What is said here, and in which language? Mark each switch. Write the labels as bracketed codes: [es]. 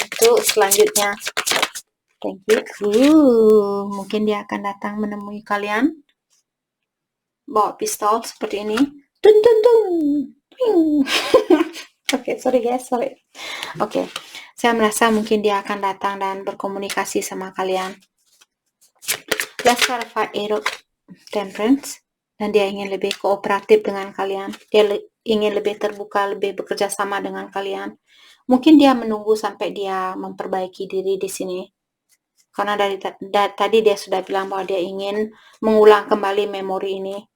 [id] untuk selanjutnya. [en] Thank you. [id] Mungkin dia akan datang menemui kalian bawa pistol seperti ini. Dun dun dun. [en] Oke, sorry guys, sorry. [id] Oke, saya merasa mungkin dia akan datang dan berkomunikasi sama kalian. [en] Let's clarify 8 of Temperance. [id] Dan dia ingin lebih kooperatif dengan kalian. Dia ingin lebih terbuka, lebih bekerja sama dengan kalian. Mungkin dia menunggu sampai dia memperbaiki diri di sini. Karena dari tadi dia sudah bilang bahwa dia ingin mengulang kembali memori ini.